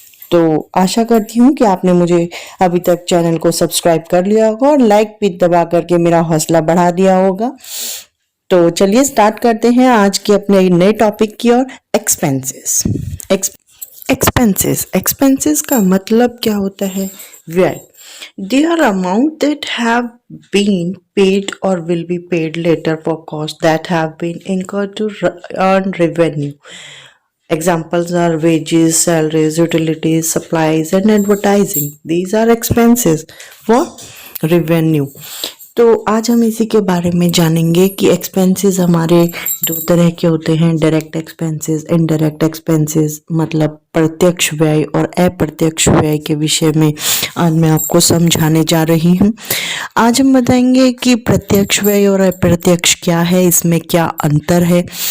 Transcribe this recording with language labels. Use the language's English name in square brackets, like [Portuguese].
[Hindi] तो आशा करती हूँ कि आपने मुझे अभी तक चैनल को सब्सक्राइब कर लिया होगा और लाइक भी दबा करके मेरा हौसला बढ़ा दिया होगा। तो चलिए स्टार्ट करते हैं आज के अपने नए टॉपिक की ओर, एक्सपेंसेस। एक्सपेंसेस का मतलब क्या होता है? व्यय। [English] They are amount that have been paid or will be paid later for costs that have been incurred to earn revenue. Examples are wages, salaries, utilities, supplies, and advertising. These are expenses for revenue. [Hindi] तो आज हम इसी के बारे में जानेंगे कि expenses हमारे दो तरह के होते हैं, डायरेक्ट एक्सपेंसेस, इनडायरेक्ट एक्सपेंसेस, मतलब प्रत्यक्ष व्यय और अप्रत्यक्ष व्यय के विषय में आज मैं आपको समझाने जा रही हूँ। आज हम बताएंगे कि प्रत्यक्ष व्यय और अप्रत्यक्ष क्या है, इसमें क्या अंतर है।